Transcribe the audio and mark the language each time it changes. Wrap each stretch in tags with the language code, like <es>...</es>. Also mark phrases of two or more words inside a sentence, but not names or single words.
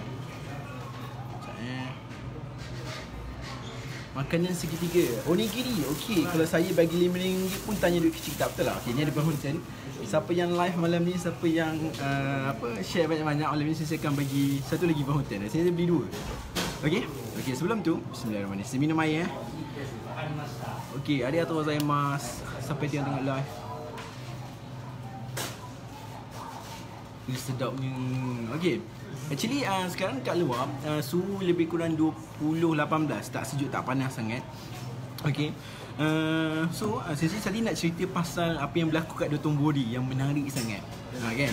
<ms>Makanan segitiga onigiri. Okay, kalau saya bagi RM5 pun tanya duit kecil, tak betul lah. Okay, ni ada promotion. Siapa yang live malam ni, siapa yang share banyak-banyak malam ni, saya akan bagi satu lagi promotion. Saya beli 2. Okay, sebelum tu bismillahirrahmanirrahim. Saya minum air Okay,</ms> <ja>ありがとうございます.</ja> <ms>Sampai yang tengok live. Ini sedapnya. Okay, actually sekarang kat luar suhu lebih kurang 20-18. Tak sejuk, tak panas sangat. Okay, sensei tadi nak cerita pasal apa yang berlaku kat Dotonbori yang menarik sangat, kan?</ms>